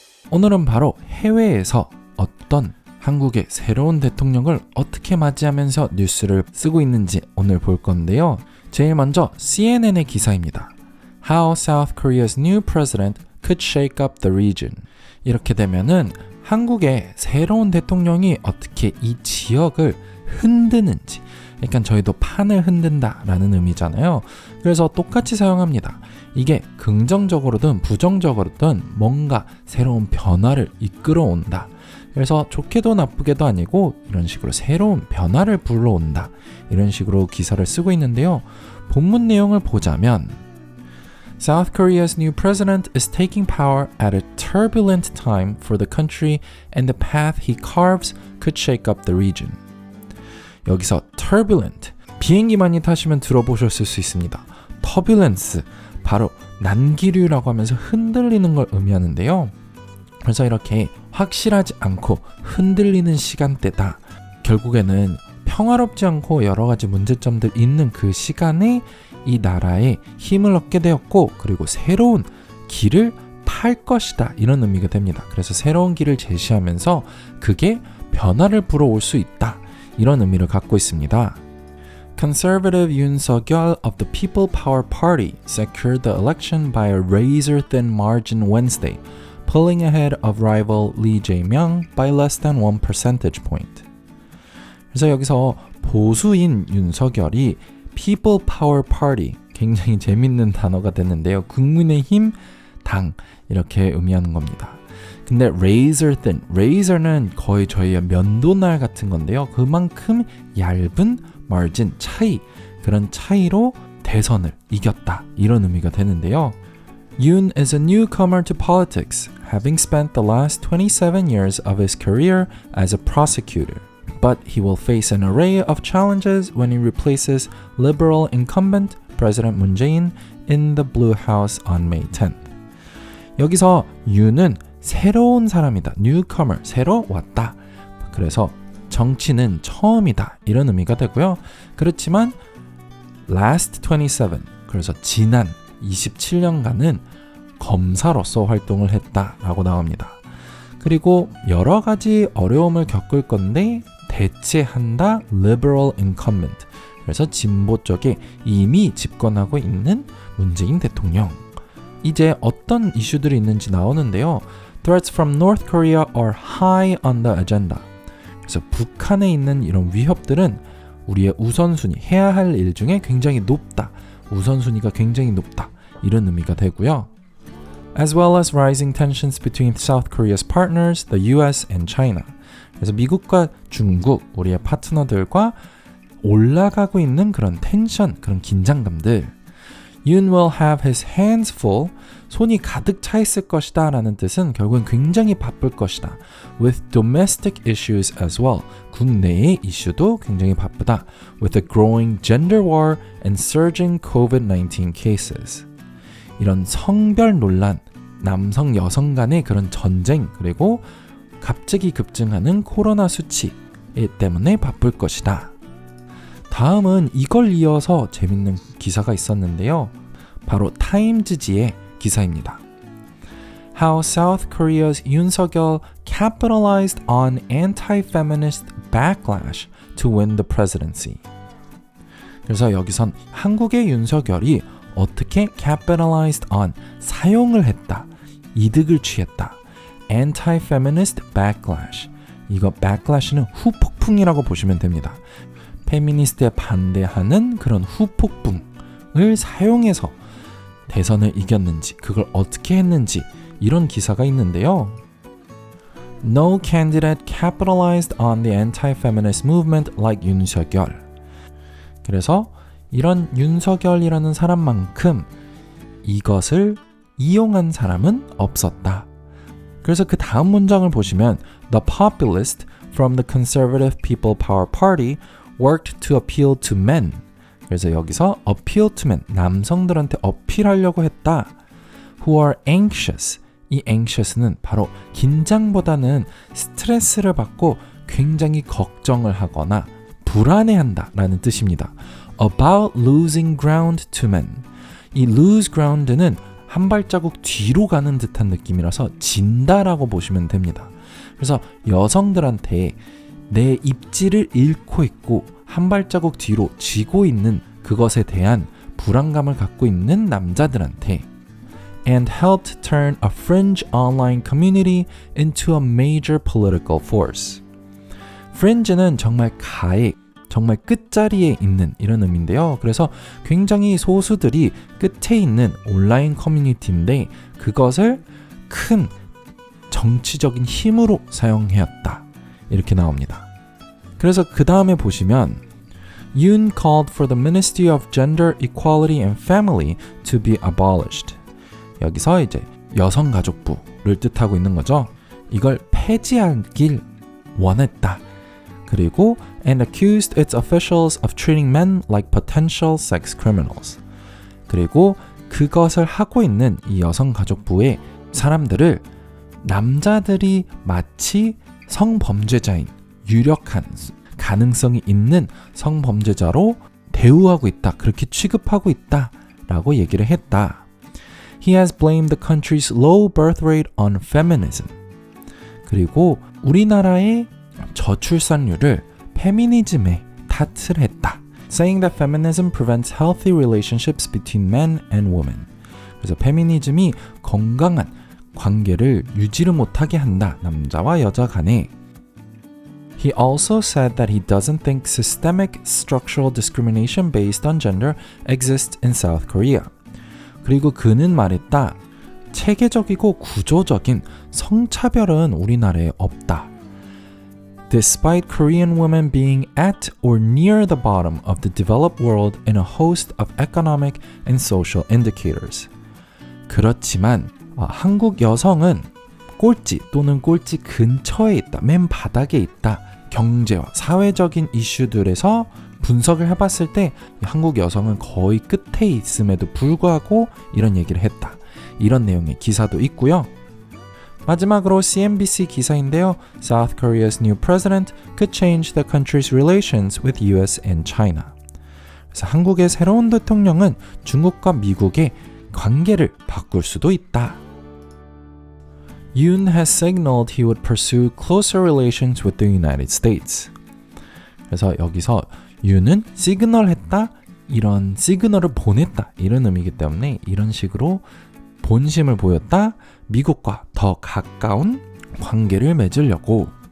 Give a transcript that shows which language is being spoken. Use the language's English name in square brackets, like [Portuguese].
[Korean] 오늘은 바로 해외에서 어떤 한국의 새로운 대통령을 어떻게 맞이하면서 뉴스를 쓰고 있는지 오늘 볼 건데요. 제일 먼저 CNN의 기사입니다. [English] How South Korea's new president could shake up the region. [Korean] 이렇게 되면은 한국의 새로운 대통령이 어떻게 이 지역을 흔드는지, 그러니까 저희도 판을 흔든다라는 의미잖아요. 그래서 똑같이 사용합니다. 이게 긍정적으로든 부정적으로든 뭔가 새로운 변화를 이끌어온다. 그래서 좋게도 나쁘게도 아니고 이런 식으로 새로운 변화를 불러온다. 이런 식으로 기사를 쓰고 있는데요. 본문 내용을 보자면 [English] South Korea's new president is taking power at a turbulent time for the country and the path he carves could shake up the region. [Korean] 여기서 turbulent, 비행기 많이 타시면 들어보셨을 수 있습니다. turbulence, 바로 난기류라고 하면서 흔들리는 걸 의미하는데요. 그래서 이렇게 확실하지 않고 흔들리는 시간대다. 결국에는 평화롭지 않고 여러 가지 문제점들 있는 그 시간에 이 나라에 힘을 얻게 되었고, 그리고 새로운 길을 탈 것이다. 이런 의미가 됩니다. 그래서 새로운 길을 제시하면서 그게 변화를 불어올 수 있다. 이런 의미를 갖고 있습니다. [English] Conservative Yoon Suk-yeol of the People Power Party secured the election by a razor-thin margin Wednesday, pulling ahead of rival Lee Jae-myung by less than 1 percentage point. [Korean] 그래서 여기서 보수인 윤석열이 People Power Party, 굉장히 재밌는 단어가 됐는데요. 국민의힘 당 이렇게 의미하는 겁니다. 근데 razor thin, razor는 거의 저희의 면도날 같은 건데요. 그만큼 얇은 margin, 차이, 그런 차이로 대선을 이겼다. 이런 의미가 되는데요. [English] Yoon is a newcomer to politics, having spent the last 27 years of his career as a prosecutor. But he will face an array of challenges when he replaces liberal incumbent President Moon Jae-in in the Blue House on May 10th. [Korean] 여기서 Yoon은 새로운 사람이다. newcomer, 새로 왔다. 그래서 정치는 처음이다. 이런 의미가 되고요. 그렇지만 last 27, 그래서 지난 27년간은 검사로서 활동을 했다라고 나옵니다. 그리고 여러 가지 어려움을 겪을 건데 대체한다. liberal incumbent, 그래서 진보 쪽에 이미 집권하고 있는 문재인 대통령. 이제 어떤 이슈들이 있는지 나오는데요. [English] Threats from North Korea are high on the agenda. [Korean] 그래서 북한에 있는 이런 위협들은 우리의 우선순위, 해야 할 일 중에 굉장히 높다. 우선순위가 굉장히 높다. 이런 의미가 되고요. [English] As well as rising tensions between South Korea's partners, the US and China. [Korean] 그래서 미국과 중국, 우리의 파트너들과 올라가고 있는 그런 텐션, 그런 긴장감들. [English] Yoon will have his hands full, [Korean] 손이 가득 차 있을 것이다 라는 뜻은 결국은 굉장히 바쁠 것이다. [English] With domestic issues as well, [Korean] 국내의 이슈도 굉장히 바쁘다. [English] With a growing gender war and surging COVID-19 cases. [Korean] 이런 성별 논란, 남성 여성 간의 그런 전쟁, 그리고 갑자기 급증하는 코로나 수치 때문에 바쁠 것이다. 다음은 이걸 이어서 재밌는 기사가 있었는데요. 바로 타임즈지의 기사입니다. [English] How South Korea's Yoon Suk-yeol capitalized on anti-feminist backlash to win the presidency. [Korean] 그래서 여기선 한국의 윤석열이 어떻게 capitalized on, 사용을 했다, 이득을 취했다. anti-feminist backlash, 이거 backlash는 후폭풍이라고 보시면 됩니다. 페미니스트에 반대하는 그런 후폭풍을 사용해서 대선을 이겼는지, 그걸 어떻게 했는지 이런 기사가 있는데요. [English] No candidate capitalized on the anti-feminist movement like Yoon Suk-yeol. [Korean] 그래서 이런 윤석열이라는 사람만큼 이것을 이용한 사람은 없었다. 그래서 그 다음 문장을 보시면 [English] The populist from the Conservative People Power Party worked to appeal to men. [Korean] 그래서 여기서 appeal to men, 남성들한테 어필하려고 했다. [English] Who are anxious. [Korean] 이 anxious는 바로 긴장보다는 스트레스를 받고 굉장히 걱정을 하거나 불안해한다 라는 뜻입니다. [English] About losing ground to men. [Korean] 이 lose ground는 한 발자국 뒤로 가는 듯한 느낌이라서 진다라고 보시면 됩니다. 그래서 여성들한테 내 입지를 잃고 있고 한 발자국 뒤로 쥐고 있는 그것에 대한 불안감을 갖고 있는 남자들한테 [English] and helped turn a fringe online community into a major political force. [Korean] fringe는 정말 가해, 정말 끝자리에 있는 이런 의미인데요. 그래서 굉장히 소수들이 끝에 있는 온라인 커뮤니티인데 그것을 큰 정치적인 힘으로 사용해왔다. 이렇게 나옵니다. 그래서 그 다음에 보시면 [English] Yoon called for the Ministry of Gender Equality and Family to be abolished. [Korean] 여기서 이제 여성가족부를 뜻하고 있는 거죠. 이걸 폐지하길 원했다. 그리고 [English] and accused its officials of treating men like potential sex criminals. [Korean] 그리고 그것을 하고 있는 이 여성가족부의 사람들을 남자들이 마치 성범죄자인 유력한 가능성이 있는 성범죄자로 대우하고 있다. 그렇게 취급하고 있다. 라고 얘기를 했다. [English] He has blamed the country's low birth rate on feminism. [Korean] 그리고 우리나라의 저출산율을 페미니즘에 탓을 했다. [English] Saying that feminism prevents healthy relationships between men and women. [Korean] 그래서 페미니즘이 건강한 관계를 유지를 못하게 한다. 남자와 여자 간에. [English] He also said that he doesn't think systemic structural discrimination based on gender exists in South Korea. [Korean] 그리고 그는 말했다. 체계적이고 구조적인 성차별은 우리나라에 없다. [English] Despite Korean women being at or near the bottom of the developed world in a host of economic and social indicators. [Korean] 그렇지만 한국 여성은 꼴찌 또는 꼴찌 근처에 있다. 맨 바닥에 있다. 경제와 사회적인 이슈들에서 분석을 해봤을 때 한국 여성은 거의 끝에 있음에도 불구하고 이런 얘기를 했다. 이런 내용의 기사도 있고요. 마지막으로 CNBC 기사인데요. [English] South Korea's new president could change the country's relations with US and China. [Korean] 그래서 한국의 새로운 대통령은 중국과 미국의 관계를 바꿀 수도 있다. [English] Yoon has signaled he would pursue closer relations with the United States. [Korean] 그래서 여기서 Yoon은 시그널했다, 이런 시그널을 보냈다 이런 의미이기 때문에 이런 식으로 본심을 보였다, 미국과 더 가까운 관계를 맺으려고.